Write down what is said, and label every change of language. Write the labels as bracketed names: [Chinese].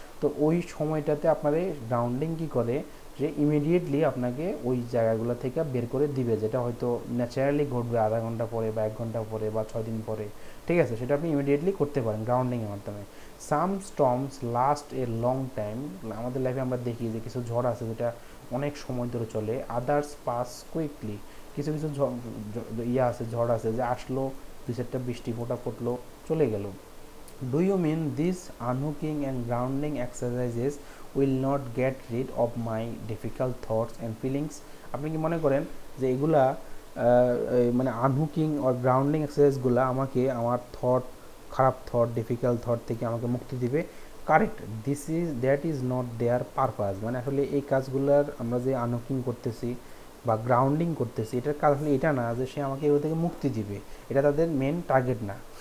[Bangla] তো ওই সময়টাতে আপনার এই গ্রাউন্ডিং কী করে, যে ইমিডিয়েটলি আপনাকে ওই জায়গাগুলো থেকে বের করে দিবে, যেটা হয়তো ন্যাচারালি ঘটবে আধা ঘন্টা পরে বা 1 ঘন্টা পরে বা 6 দিন পরে, ঠিক আছে, সেটা আপনি ইমিডিয়েটলি করতে পারেন গ্রাউন্ডিংয়ের মাধ্যমে। [English] some storms last a long time, [Bangla] আমাদের লাইফে আমরা দেখি যে কিছু ঝড় আছে যেটা অনেক সময় ধরে চলে, [English] others pass quickly, [Bangla] কিছু কিছু আছে, ঝড় আছে যে আসলো, 2-4টা বৃষ্টি ফোঁটা পড়লো, চলে গেল। [English] Do you mean these unhooking and grounding exercises will not get rid of my difficult thoughts and feelings? [Bangla] আপনি কি মনে করেন যে এগুলা মানে আনহুকিং আর গ্রাউন্ডিং এক্সারসাইজগুলো আমাকে আমার খারাপ থট, ডিফিকাল্ট থট থেকে আমাকে মুক্তি দিবে? [English] Correct, that is not their purpose. [Bangla] মানে আসলে এই কাজগুলোর আমরা যে আনহুকিং করতেছি বা গ্রাউন্ডিং করতেছি, এটার কাজ আসলে এটা না যে সে আমাকে এগুলো থেকে মুক্তি দিবে, এটা তাদের মেন টার্গেট না।